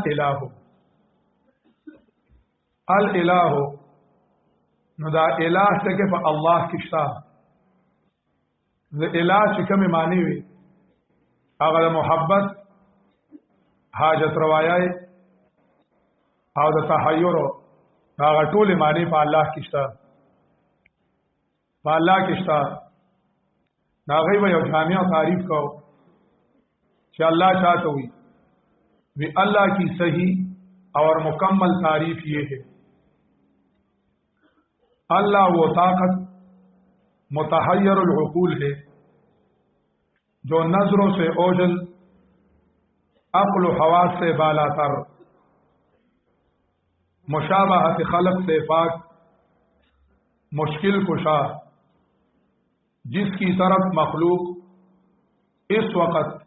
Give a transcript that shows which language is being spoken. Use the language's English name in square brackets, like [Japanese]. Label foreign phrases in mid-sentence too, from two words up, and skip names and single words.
[Pashto] الالہ نو دا الہ څخه په الله کې شته د الہ چې کومه معنی وي هغه د محبت حاجت روایای او د تحیر هغه ټول معنی په الله کې شته په الله کې شته دا غي یو جامع تعریف کو چې [Urdu] الله چاہتے ہوئی بھی اللہ کی صحیح اور مکمل تعریف یہ ہے اللہ وہ طاقت متحیر العقول ہے جو نظروں سے اوجل عقل و حواس سے بالا تر مشابہت خلق سے پاک مشکل کشا جس کی طرف مخلوق اس وقت